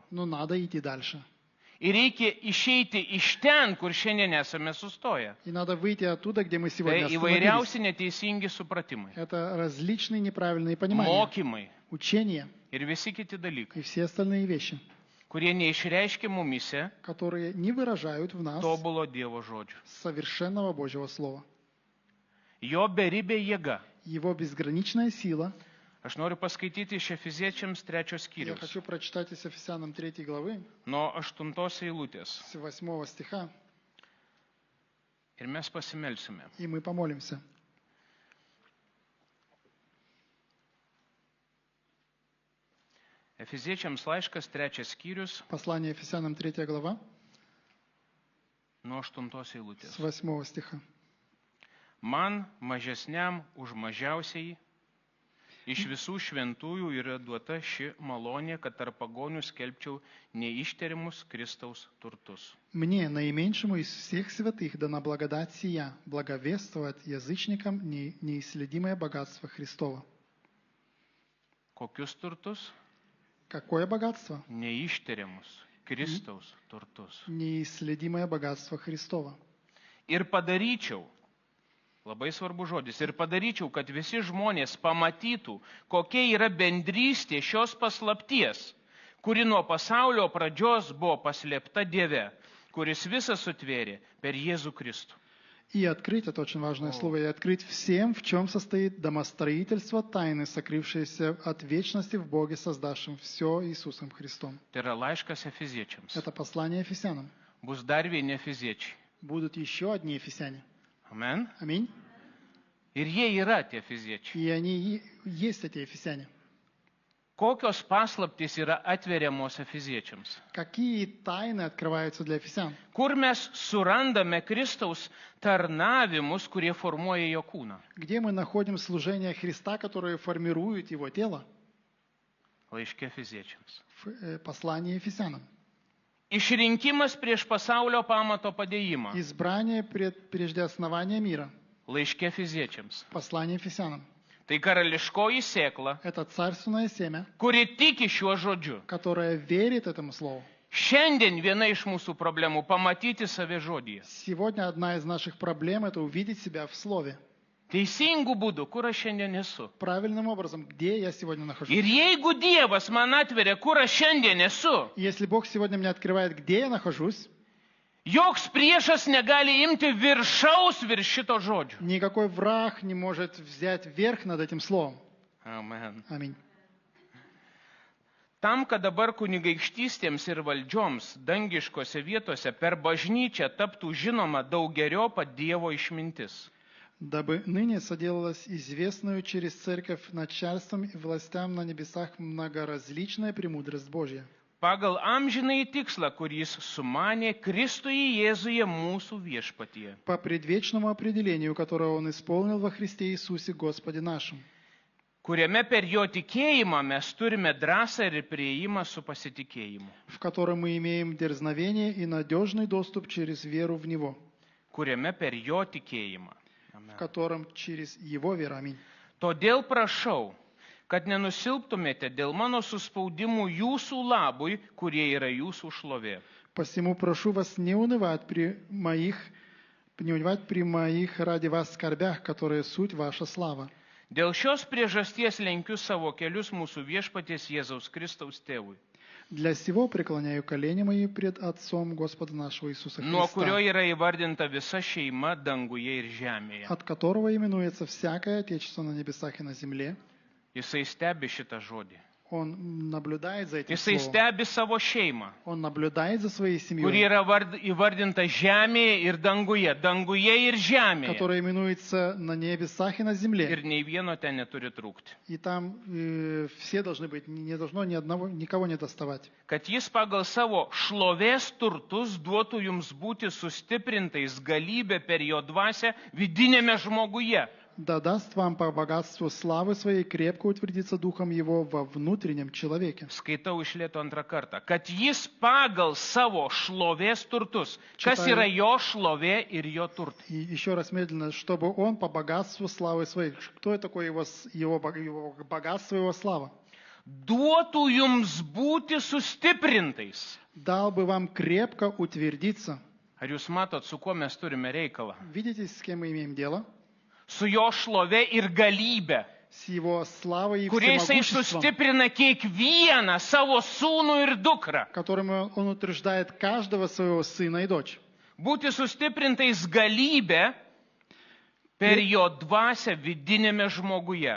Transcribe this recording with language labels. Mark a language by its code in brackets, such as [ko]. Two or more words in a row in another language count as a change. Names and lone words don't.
[ru] но надо идти дальше. [lt] Ir reikia išeiti iš ten, kur šiandien esame sustoję. [ru] И надо выйти оттуда, где мы сегодня [lt] Tai [ru] остановились. [lt] įvairiausi neteisingi supratimai, [ru] Это различные неправильные понимания, [lt] mokymai [ru] учения [lt] ir visi kiti dalykai, [ru] и все остальные вещи, [lt] kurie neišreiškia mumise [ru] которые не выражают в нас [lt] tobulo Dievo žodžio. [ru] совершенного Божьего Слова. [lt] Jo beribė jėga. [ru] Его безграничная сила. [lt] Aš noriu paskaityti iš Efeziečiams 3 [ru] Я [lt] skyriaus, [ru] хочу прочитать из Ефесянам 3 главы, [lt] nuo 8 eilutės. [ru] с 8 стиха, [lt] Ir mes pasimelsime. [ru] и мы помолимся. [lt] Efeziečiams laiškas 3 skyrius [ru] Послание Ефесянам 3 глава, [lt] nuo 8 [ru] с [lt] eilutės. [ru] 8 стиха. [lt] Man mažesniam už mažiausiai iš visų šventųjų yra duota ši malonė, kad tarp pagonių skelbčiau neištariamus Kristaus turtus. [ru] Мне, наименьшему из всех святых, дана благодать сия, благовествовать язычникам неисследимое богатство Христова. [lt] Kokius turtus? [ru] Какое богатство? [lt] Neištariamus Kristaus turtus. [ru] Неисследимое богатство Христова. [lt] Ir padaryčiau, labai svarbu žodis, ir padaryčiau, kad visi žmonės pamatytų, kokia yra bendrystė šios paslapties, kuri nuo pasaulio pradžios buvo paslėpta Dieve, kuris visą sutvėrė per Jėzų Kristų. [ru] И открыть, это очень важное слово, и открыть всем, в чем состоит домостроительство тайны, сокрывшееся от вечности в Боге, создавшем все Иисусом Христом. [lt] Tai yra laiškas Efeziečiams. [ru] Это послание Ефесянам. [lt] Bus dar vieni Efeziečiai. [ru] Будут еще одни Ефесяне. [lt] Amen. [ru] Аминь. [lt] Ir jie yra tie Efeziečiai. [ru] И они есть эти Ефесяне. [lt] Kokios paslaptys yra atveriamos efeziečiams? [ru] Какие тайны открываются для ефесян? [lt] Kur mes surandame Kristaus tarnavimus, kurie formuoja jo kūną? [ru] Где мы находим служение Христа, которое формирует Его тело? [lt] Laiške efeziečiams. [ru] В послании Ефесянам. [lt] Išrinkimas prieš pasaulio pamato padėjimą. [ru] Избрание прежде основания мира. [lt] Laiške efeziečiams. [ru] Послание Ефесянам. [lt] Tai karališkoji sėkla, [ru] Это царственное семя, [lt] kuri tiki šiuo žodžiu. [ru] которое верит этому слову. [lt] Šiandien viena iš mūsų problemų - pamatyti save žodyje. [ru] Сегодня одна из наших проблем – это увидеть себя в слове. [lt] Teisingų būdų, kur aš šiandien esu. [ru] Правильным образом, где я сегодня нахожусь. [lt] Ir jeigu Dievas man atveria, kur aš šiandien esu, [ru] Если Бог сегодня мне открывает, где я нахожусь, [lt] joks priešas negali imti viršaus virš šito žodžio. [ru] никакой враг не может взять верх над этим словом. [lt] Amen. [ru] Аминь. [lt] Tam, kad dabar kunigaikštystėms ir valdžioms dangiškose vietose per bažnyčią taptų žinoma daugeriopa Dievo išmintis. [ru] Дабы ныне соделалось известную через церковь начальством и властям на небесах многоразличная премудрость Божья. [lt] Pagal amžinąjį tikslą, kurį jis sumanė Kristuje Jėzuje mūsų viešpatyje. [ru] По предвечному определению, которое Он исполнил во Христе Иисусе Господе нашим, [lt] Kuriame per jo tikėjimą mes turime drąsą ir prieimą su pasitikėjimu. [ru] в котором мы имеем дерзновение и надежный доступ через веру в Него, [lt] Kuriame per jo tikėjimą. [ru] в котором через Его веру. Аминь. [lt] Todėl prašau, kad nenusilptumėte dėl mano suspaudimų jūsų labui, kurie yra jūsų šlovė. [ru] Посему прошу вас не унывать при моих ради вас скорбях, которые суть ваша слава. [lt] Dėl šios priežasties lenkiu savo kelius mūsų viešpaties Jėzaus Kristaus tėvui, [ru] Для сего преклоняю колени мои пред Отцом Господа нашего Иисуса [lt] nuo kurio [ru] Христа, [lt] yra įvardinta visa šeima danguje ir žemėje. [ru] от которого именуется всякое Отечество на небесах и на земле. [lt] Jisai stebi šitą žodį. [ru] Он наблюдает за этим [lt] Jisai [ru] словом. [lt] stebi savo šeimą, [ru] Он наблюдает за своей [lt] kuri [ru] семьей, [lt] yra įvardinta žemėje ir danguje ir žemėje. [ru] которая именуется на небесах и на земле. [lt] Ir nei vieno ten neturi trūkti. [ru] И там все должны быть, не должно никого не доставать. [lt] Kad jis pagal savo šlovės turtus duotų jums būti sustiprintais galybę per jo dvasią vidinėme žmoguje. [ru] Да даст вам по богатству славы своей крепко утвердиться Духом Его во внутреннем человеке. [lt] Skaitau iš lėto antrą kartą. Kad jis pagal savo šlovės turtus. Kas [ru] Čitaju. [lt] yra jo šlovė ir jo turtai? [ru] И еще раз медленно, чтобы Он по богатству славы своей. Кто это такое его богатство, Его слава? [lt] Duotų jums būti sustiprintais. [ru] Дал бы вам крепко утвердиться. [lt] Ar jūs matot, su kuo mes turime reikalą? [ru] Видите, с кем мы имеем дело? [lt] Su jo šlovė ir galybė, [ru] С Его славой и [lt] kuriais jis [ru] всемогуществом, [lt] sustiprina kiekvieną savo sūnų ir dukrą. [ru] которым Он утверждает каждого своего сына и дочь. [lt] Būti sustiprintais galybė per jo dvasią vidinėme žmoguje.